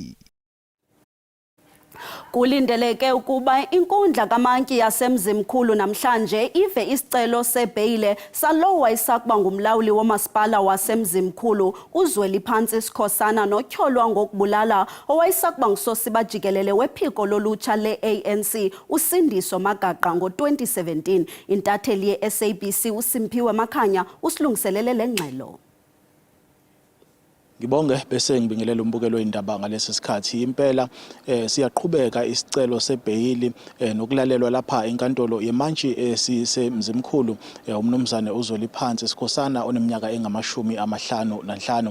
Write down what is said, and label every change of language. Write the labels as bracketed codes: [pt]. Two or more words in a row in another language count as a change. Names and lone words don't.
[xh] Kulindeleke ukuba inkundla kaMantyi yaseMzimkhulu namhlanje ive isicelo sebheyile salowo wayesakuba ngumlawuli womasipala waseMzimkhulu uZweliphantsi Sikhosana notyholwa ngokubulala owayesakuba ngusosiba jikelele wephiko lolutsha le-ANC uSindiso Magaqa ngo-2017. Intatheli ye-SABC uSimphiwe Makhanya usilungiselele le ngxelo. [zu] Ngibonge bese ngibingelela umbukelo wendaba ngalesi sikhathi. Impela siyaqhubeka isicelo sebheyili nokulalelwa lapha enkantolo yeMantyi esisemzimkhulu umnumzane uZweliphantsi Sikhosana oneminyaka engama-55.